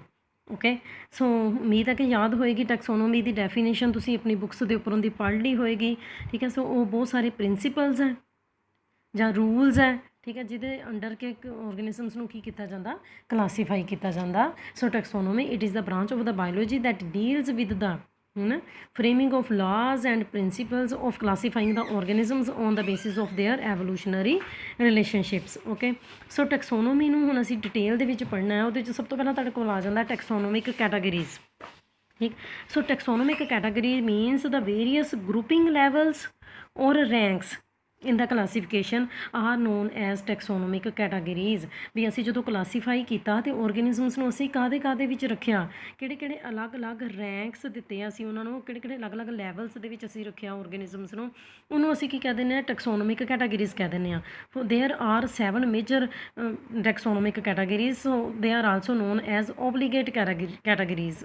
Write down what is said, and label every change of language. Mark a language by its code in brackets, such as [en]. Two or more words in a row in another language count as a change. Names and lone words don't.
[en] okay, so [pa] ਉਮੀਦ ਹੈ ਕਿ ਯਾਦ ਹੋਏਗੀ ਟੈਕਸੋਨੋਮੀ ਦੀ ਡੈਫੀਨੇਸ਼ਨ ਤੁਸੀਂ ਆਪਣੀ ਬੁੱਕਸ ਦੇ ਉੱਪਰੋਂ ਦੀ ਪੜ੍ਹ ਲਈ ਹੋਏਗੀ। ਠੀਕ ਹੈ, ਸੋ ਉਹ ਬਹੁਤ ਸਾਰੇ ਪ੍ਰਿੰਸੀਪਲਸ ਹੈ ਜਾਂ ਰੂਲਸ ਹੈ, ਠੀਕ ਹੈ, ਜਿਹਦੇ ਅੰਡਰ ਕੇ ਆਰਗੇਨਿਜ਼ਮਸ ਨੂੰ ਕੀ ਕੀਤਾ ਜਾਂਦਾ, ਕਲਾਸੀਫਾਈ ਕੀਤਾ ਜਾਂਦਾ। [en] so taxonomy it is the branch of the biology that deals with the framing of laws and principles of classifying the organisms on the basis of their evolutionary relationships। okay, so taxonomy [pa] ਨੂੰ ਹੁਣ ਅਸੀਂ ਡਿਟੇਲ ਦੇ ਵਿੱਚ ਪੜ੍ਹਨਾ ਹੈ। ਉਹਦੇ 'ਚ ਸਭ ਤੋਂ ਪਹਿਲਾਂ ਤੁਹਾਡੇ ਕੋਲ ਆ ਜਾਂਦਾ [en] taxonomic categories. ਠੀਕ, so taxonomic category means the various grouping levels or ranks in the classification are known as taxonomic categories। [pa] ਵੀ ਅਸੀਂ ਜਦੋਂ ਕਲਾਸੀਫਾਈ ਕੀਤਾ ਤੇ ਆਰਗੇਨਿਜ਼ਮਸ ਨੂੰ ਅਸੀਂ ਕਾਹਦੇ ਵਿੱਚ ਰੱਖਿਆ, ਕਿਹੜੇ ਅਲੱਗ-ਅਲੱਗ ਰੈਂਕਸ ਦਿੱਤੇ ਅਸੀਂ ਉਹਨਾਂ ਨੂੰ, ਕਿਹੜੇ ਅਲੱਗ-ਅਲੱਗ ਲੈਵਲਸ ਦੇ ਵਿੱਚ ਅਸੀਂ ਰੱਖਿਆ ਆਰਗੇਨਿਜ਼ਮਸ ਨੂੰ, ਉਹਨੂੰ ਅਸੀਂ ਕੀ ਕਹਿ ਦਿੰਦੇ ਹਾਂ, [en] taxonomic categories [pa] ਕਹਿ ਦਿੰਦੇ ਹਾਂ। [en] there are 7 major taxonomic categories, so they are also known as obligate categories.